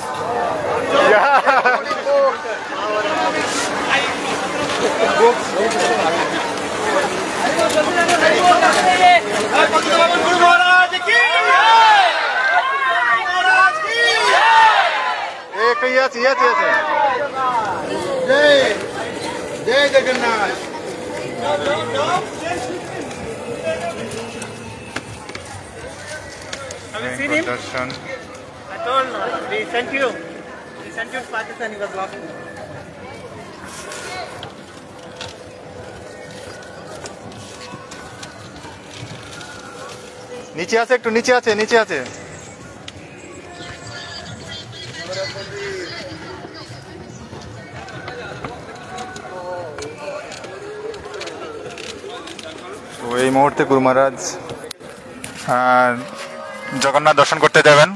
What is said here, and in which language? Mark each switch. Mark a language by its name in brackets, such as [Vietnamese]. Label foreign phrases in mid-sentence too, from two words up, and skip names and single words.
[English] Yeah. [Hindi] गुरु महाराज की [English] Yes. [Hindi] जय जगन्नाथ। [English] Have you seen him? Darshan. I told no. We sent you. We sent you to Pakistan. He was laughing. [Bangla] নিচে আছে, একটু নিচে আছে, নিচে আছে। তো এই মুহূর্তে গুরু মহারাজ জগন্নাথ দর্শন করতে যাবেন।